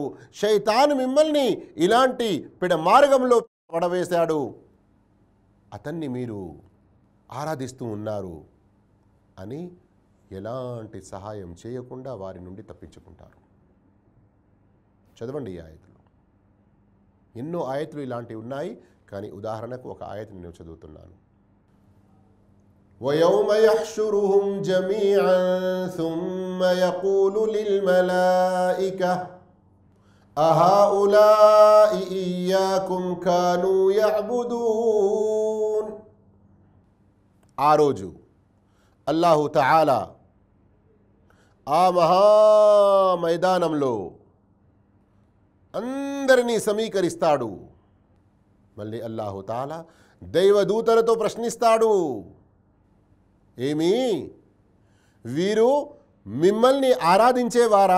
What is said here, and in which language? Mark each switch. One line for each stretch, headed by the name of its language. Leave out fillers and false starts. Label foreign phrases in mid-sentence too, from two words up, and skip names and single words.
Telugu: శైతాను మిమ్మల్ని ఇలాంటి పిడ మార్గంలో పడవేశాడు, అతన్ని మీరు ఆరాధిస్తూ ఉన్నారు అని ఎలాంటి సహాయం చేయకుండా వారి నుండి తప్పించుకుంటారు. చదవండి ఈ ఆయతులు. ఎన్నో ఆయతులు ఇలాంటివి ఉన్నాయి, కానీ ఉదాహరణకు ఒక ఆయతని నేను చదువుతున్నాను.
Arabic: وَيَوْمَ يَحْشُرُهُمْ جَمِيعًا ثُمَّ يَقُولُ لِلْمَلَائِكَةِ أَهَؤُلَاءِ إِيَّاكُمْ كَانُوا يَعْبُدُونَ.
Telugu: ఆ రోజు అల్లాహు తఆలా ఆ మహా మైదానంలో అందరినీ సమీకరిస్తాడు. మళ్ళీ అల్లాహు తఆలా దైవదూతలతో ప్రశ్నిస్తాడు, ఏమి వీరు మిమ్మల్ని ఆరాధించేవారా?